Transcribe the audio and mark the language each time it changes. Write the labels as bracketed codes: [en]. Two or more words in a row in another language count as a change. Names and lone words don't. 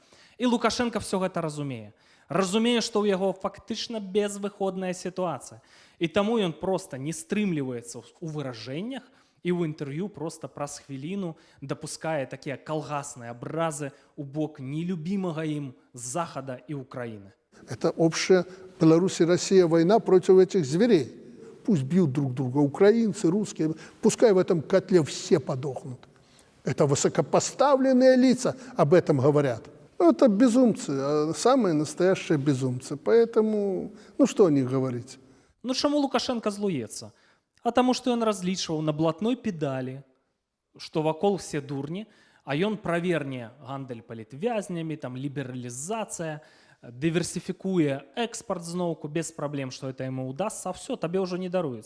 [be] І Лукашенко все гэта разумее. Разумее, што ў яго фактычна безвыходная сітуацыя. І таму ён проста не стрымліваецца ў выражэннях, і ў інтэрв'ю проста праз хвіліну дапускае такія калгасныя абразы ў бок нелюбімага ім Захада і Украіны. [ru] Это общая Беларусь и Россия война против этих зверей. Пусть бьют друг друга украинцы, русские, пускай в этом котле все подохнут. Это высокопоставленные лица об этом говорят. Ну, это безумцы, самые настоящие безумцы. Поэтому, ну что о них говорить? [be] Ну чаму Лукашенко злуецца? А таму, што ён разлічваў на блатной педалі, што вакол все дурні, а ён праверне гандаль палітвязнямі, там лібералізацыя, дыверсіфікуе экспарт зноўку без праблем, што это яму ўдасца, а все, табе ўжо не даруюць.